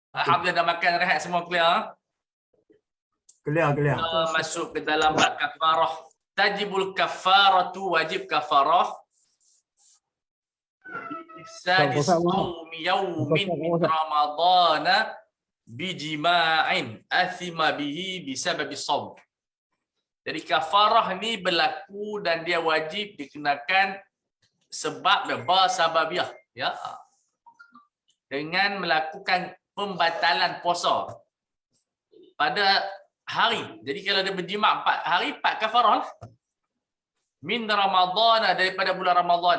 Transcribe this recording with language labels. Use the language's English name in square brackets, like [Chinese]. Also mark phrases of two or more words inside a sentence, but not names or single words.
[Malay] Alhamdulillah dah makan rehat semua clear. Clear. Kita masuk ke dalam bab kafarah. [Arabic] تجب الكفارة, [Malay] wajib kafarah. [Arabic] إفساد صوم يوم من رمضان بجماع أثم به بسبب صوم. [Malay] Jadi kafarah ni berlaku dan dia wajib dikenakan sebab sababiyah, ya. Dengan melakukan pembatalan puasa pada hari. Jadi kalau dia berjima 4 hari, 4 kafarah. [Arabic] من رمضان, [Malay] daripada bulan Ramadan.